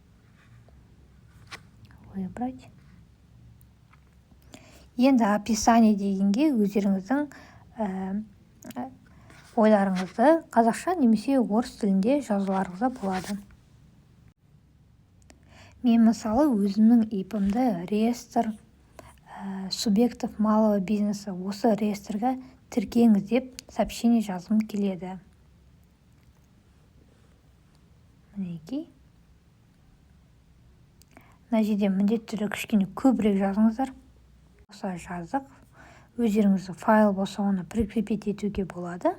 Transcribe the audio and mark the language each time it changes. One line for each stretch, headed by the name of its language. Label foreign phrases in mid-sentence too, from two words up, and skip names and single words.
Russian: Выбрать.
Kazakh: Енді описание дегенге өздеріңіздің ойларыңызды қазақша немесе орыс тілінде жазуларыңызға болады. Мен мысалы өзімнің ипімді
Russian: реестр субъектов малого бизнеса,
Kazakh: осы реестрге тіркеңіз деп сообщение жазғым келеді. Мінекей. Мына жерде міндетті түрде кішкене көбірек жазыңыздар. Осы жаздық. Өздеріңіздің файл болса, оны прикрепить етуге болады.